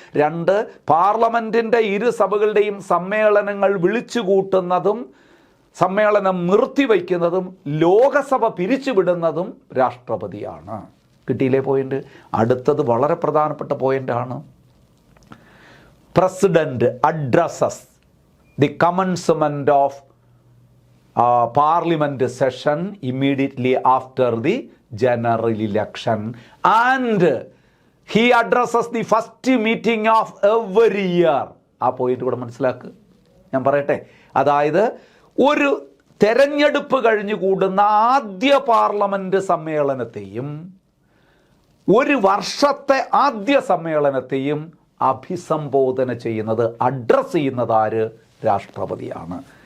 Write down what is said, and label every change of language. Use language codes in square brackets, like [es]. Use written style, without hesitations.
[ml] 2, പാർലമെന്റിന്റെ 2 സഭകളുടെയും സമ്മേളനങ്ങൾ വിളിച്ചുകൂട്ടുന്നതും സമ്മേളനം നിർത്തിവയ്ക്കുന്നതും ലോകസഭ പിരിച്ചുവിടുന്നതും രാഷ്ട്രപതിയാണ്. കിട്ടിയില്ലേ പോയിന്റ്? അടുത്തത് വളരെ പ്രധാനപ്പെട്ട പോയിന്റാണ്. [en] President addresses the commencement of parliament session immediately after the general election and he addresses the first meeting of every year. [ml] ആ പോയിന്റ് കൂടെ മനസ്സിലാക്കുക. ഞാൻ പറയട്ടെ, അതായത് ഒരു തെരഞ്ഞെടുപ്പ് കഴിഞ്ഞു കൂടുന്ന ആദ്യ പാർലമെന്റ് സമ്മേളനത്തെയും ഒരു വർഷത്തെ ആദ്യ സമ്മേളനത്തെയും അഭിസംബോധന ചെയ്യുന്നത്, അഡ്രസ്സ് ചെയ്യുന്നത് ആര്? രാഷ്ട്രപതിയാണ്.